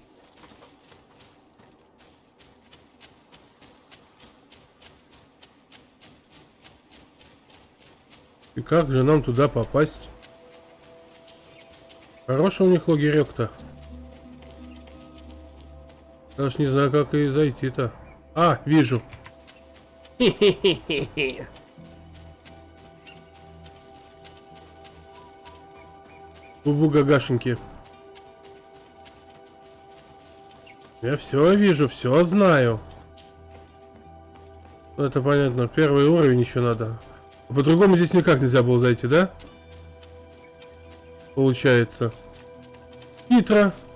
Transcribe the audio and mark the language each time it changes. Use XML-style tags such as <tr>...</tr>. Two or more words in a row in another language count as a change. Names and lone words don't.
<ru>И как же нам туда попасть? Хороший у них лагерек-то. Даже не знаю, как и зайти-то. А, вижу. Хе-хе-хе-хе-хе. Бубу-гагашеньки. Я все вижу, все знаю. Ну, это понятно. Первый уровень еще надо. А по-другому здесь никак нельзя было зайти, да? Получается. Хитро.</ru>